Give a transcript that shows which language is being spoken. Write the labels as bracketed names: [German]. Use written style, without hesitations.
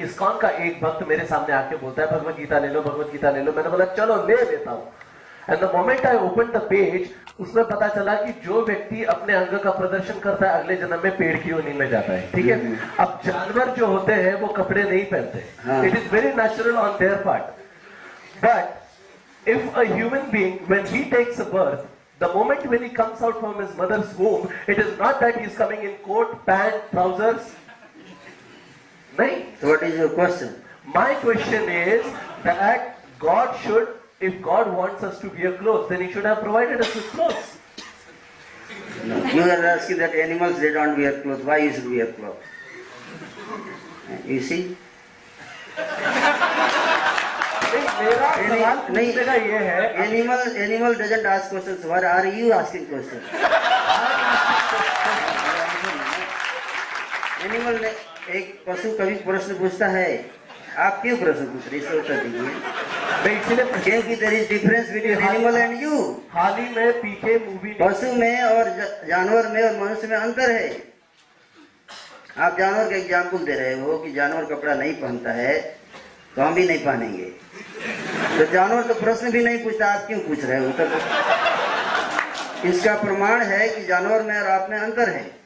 [Hindi] ISKCON का एक भक्त मेरे सामने आके बोलता है भगवत गीता ले लो, भगवत गीता ले लो। मैंने बोला चलो ले लेता हूँ। [English] and the moment I open the page, [Hindi] उसमें पता चला कि जो व्यक्ति अपने अंग का प्रदर्शन करता है अगले जन्म में पेड़ की योनि में जाता है, ठीक है? अब जानवर जो होते हैं वो कपड़े नहीं पहनते, [English] It is very natural on their part. But if a human being, when he takes a birth, the moment when he comes out from his mother's womb, it is not that he is coming in coat, pant, trousers. [Hindi] Nahin. [English] So what is your question? My question is that God should, if God wants us to wear clothes, then He should have provided us with clothes. No. You are asking that animals they don't wear clothes. Why you should wear clothes? You see? [Hindi] मेरा सवाल पूछने का ये है, [English] Animal doesn't ask questions. Why are you asking questions? [Hindi] Animal ने एक पशु कभी प्रश्न पूछता है, आप क्यों प्रश्न पूछ रहे? इसका उत्तर दीजिए। क्योंकि [English] there is difference between animal and you. [Hindi] हाल ही में पीके मूवी, पशु में और जानवर में और मनुष्य में अंतर है। आप जानवर का एग्जाम्पल दे रहे हो कि जानवर कपड़ा नहीं पहनता है तो हम भी नहीं पहनेंगे। तो जानवर तो प्रश्न भी नहीं पूछता, आप क्यों पूछ रहे हो? तो इसका प्रमाण है कि जानवर में और आप में अंतर है।